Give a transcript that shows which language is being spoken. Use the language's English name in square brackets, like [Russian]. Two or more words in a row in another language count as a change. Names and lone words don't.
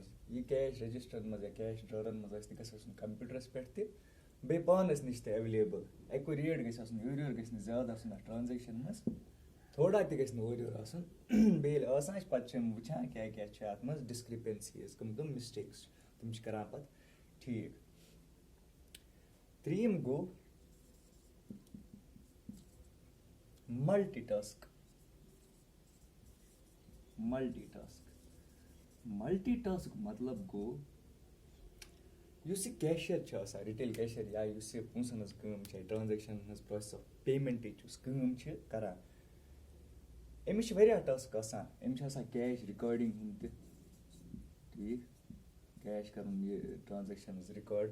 [Kashmiri] یہِ [English] cash registers [Kashmiri] منٛز یا [English] cash drawers [Kashmiri] منٛز آسہِ تہِ گژھِ آسُن کَمپیوٗٹرَس پٮ۪ٹھ تہِ بیٚیہِ پانَس نِش تہِ ایویلیبٕل. ایکوٗریٹ گژھِ آسُن یورٕ یورٕ گژھِ نہٕ زیادٕ آسُن اَتھ ٹرٛانزیکشَن منٛز تھوڑا تہِ گژھِ نہٕ اورٕ یورٕ آسُن. بیٚیہِ ییٚلہِ آسان چھِ پَتہٕ چھِ یِم وٕچھان کیٛاہ کیٛاہ چھِ اَتھ منٛز ڈِسکرِپٮ۪نسیٖز کٕم مِسٹیکٕس چھِ تِم چھِ کَران پَتہٕ ٹھیٖک. ترٛیٚیِم گوٚو [English] multi task. multi task [Kashmiri] مطلب گوٚو یُس یہِ کیشِیر چھُ آسان [English] retail cashier [Kashmiri] یا یُس یہِ پونٛسَن ہٕنٛز کٲم چھِ ٹرٛانزیکشَن ہٕنٛز [English] process of payment [Kashmiri] یُس کٲم چھِ کَران أمِس چھِ واریاہ ٹاسک آسان. أمِس چھِ آسان [English] cash recording [Kashmiri] ہُنٛد تہِ ٹھیٖک کیش کَرُن یہِ [English] transactions record.